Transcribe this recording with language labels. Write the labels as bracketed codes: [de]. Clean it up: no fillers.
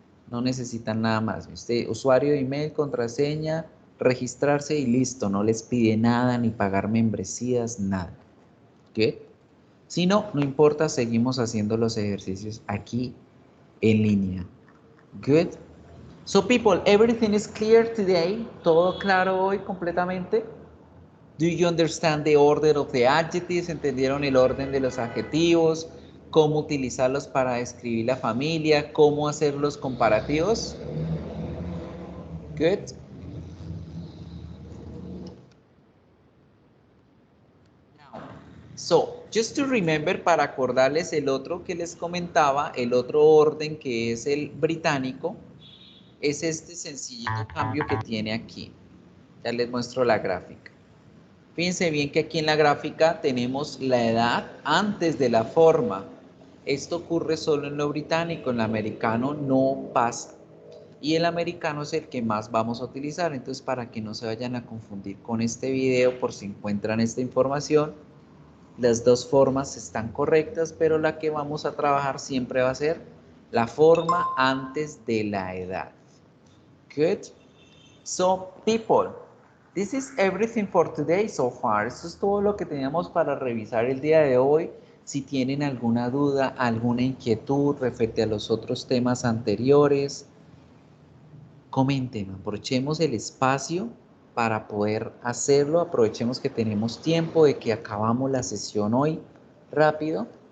[es] No necesitan nada más. Usted, usuario de email, contraseña, registrarse y listo. No les pide nada, ni pagar membresías, nada. ¿Qué? Si no, no importa, seguimos haciendo los ejercicios aquí en línea. [en] Good. So people, everything is clear today. [es] ¿Todo claro hoy completamente? [en] Do you understand the order of the adjectives? [es] ¿Entendieron el orden de los adjetivos? ¿Cómo utilizarlos para describir la familia? ¿Cómo hacer los comparativos? [en] Good. So, just to remember, [es] para acordarles el otro que les comentaba, el otro orden que es el británico, es este sencillito cambio que tiene aquí. Ya les muestro la gráfica. Fíjense bien que aquí en la gráfica tenemos la edad antes de la forma. Esto ocurre solo en lo británico, en lo americano no pasa. y el americano es el que más vamos a utilizar. Entonces, para que no se vayan a confundir con este video, por si encuentran esta información, las dos formas están correctas, pero la que vamos a trabajar siempre va a ser la forma antes de la edad. [en] Good. So, people, this is everything for today so far. [es] Esto es todo lo que teníamos para revisar el día de hoy. Si tienen alguna duda, alguna inquietud referente a los otros temas anteriores, comenten, aprovechemos el espacio para poder hacerlo, aprovechemos que tenemos tiempo, de que acabamos la sesión hoy rápido.